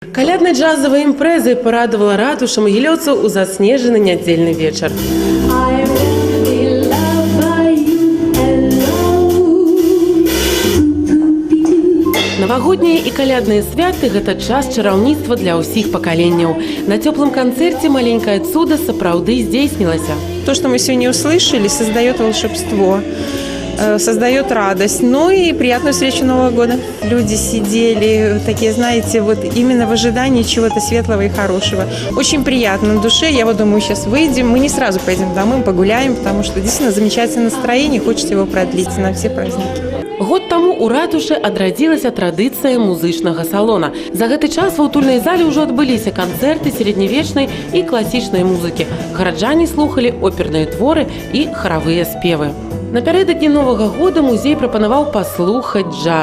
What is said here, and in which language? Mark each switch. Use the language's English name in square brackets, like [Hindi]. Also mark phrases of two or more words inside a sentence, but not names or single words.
[Belarusian] Каляднай джазавай імпрэзай парадавала ратуша магілёўцаў у заснежаны нядзельны вечар. Навагоднія і калядныя святы – гэта час чараўніцтва для ўсіх пакаленняў. На цёплым канцэрце маленькае цуда сапраўды здзейснілася. [Russian] То, что мы сегодня услышали, создает волшебство, создает радость, ну и приятную встречу Нового года. Люди сидели такие, знаете, вот именно в ожидании чего-то светлого и хорошего. Очень приятно на душе. Я вот думаю, сейчас выйдем. Мы не сразу пойдем домой, погуляем, потому что действительно замечательное настроение, хочется его продлить на все праздники. [Belarusian] Год таму ў ратушы адрадзілася традыцыя музычнага салона. За гэты час ва ўтульнай зале ўжо адбыліся канцэрты сярэднявечнай і класічнай музыкі. Гараджане слухалі оперныя творы і харавыя спевы. Напярэдадні Новага года музей прапанаваў паслухаць джаз.